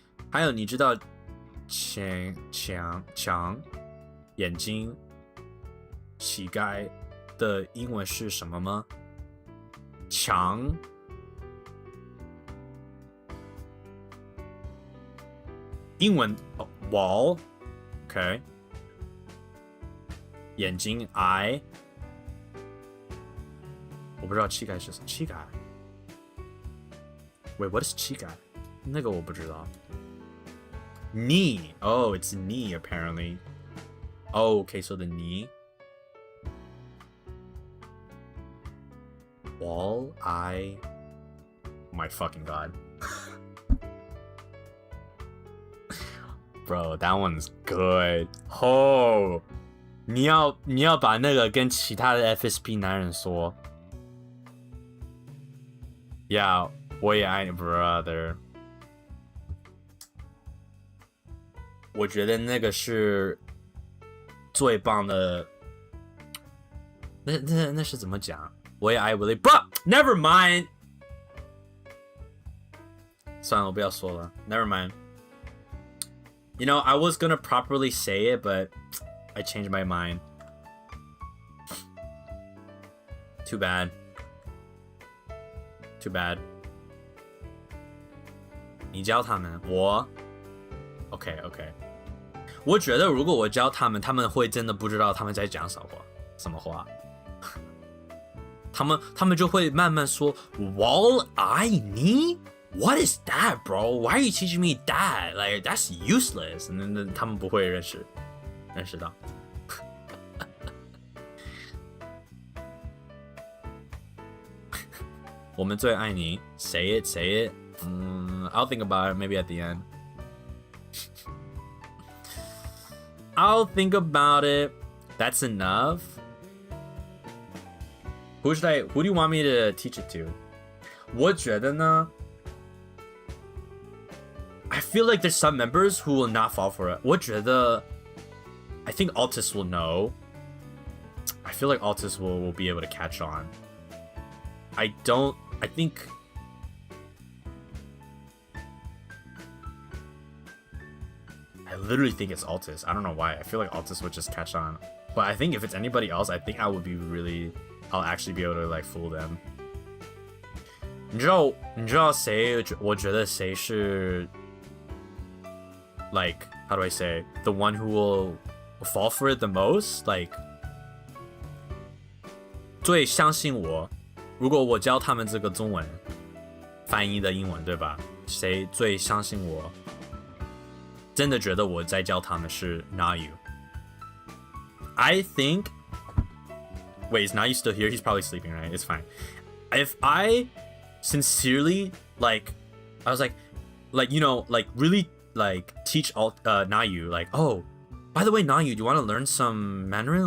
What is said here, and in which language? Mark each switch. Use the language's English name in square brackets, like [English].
[Chinese] 还有你知道强眼睛乞丐的英文是什么吗？强英文 [English] wall, okay. [Chinese] 眼睛 eye. 我不知道乞丐是什么。 [English] 乞丐 Wait, what is 乞丐？ [Chinese] 那个我不知道。 [English] Knee. Oh, it's knee apparently. Oh, okay, so the knee. wall-eye. My fucking god. Bro, that one's good. [Chinese] Oh, 你要把那个跟其他的 FSP 男人说。 Yeah, 我也爱你 brother。我觉得那个是最棒的。那是怎么讲？我也爱我的 bro。 [English] Never mind。 [Chinese] 算了，我不要说了。 [English] Never mind. You know, I was gonna properly say it, but I changed my mind. Too bad. Too bad. [Chinese] 你教他们，我 OK。我觉得如果我教他们，他们会真的不知道他们在讲什么话。他们就会慢慢说 wall-eye knee? [English] What is that, bro? Why are you teaching me that? Like, that's useless. And then [Chinese] 他们不会认识到。我们最爱你 [English] Say it. I'll think about it maybe at the end. I'll think about it. That's enough. Who do you want me to teach it to? [Chinese] 我觉得呢 [English] I feel like there's some members who will not fall for it. [Chinese] 我觉得 [English] I think Altus will know. I feel like Altus will be able to catch on. I think I literally think it's Altus. I don't know why. I feel like Altus would just catch on. But I think if it's anybody else, I think I'll actually be able to like fool them. [Chinese] 你知道谁我觉得谁是 [English] like how do I say the one who will fall for it the most? [Chinese] Like 最相信我，如果我教他们这个中文翻译的英文，对吧？谁最相信我？真的觉得我在教他们是 Nayu. [English] I think. Wait, is Nayu still here? He's probably sleeping, right? It's fine. If I sincerely like, I was like you know, like really like teach Nayu, like, oh, by the way, Nayu, do you want to learn some Mandarin?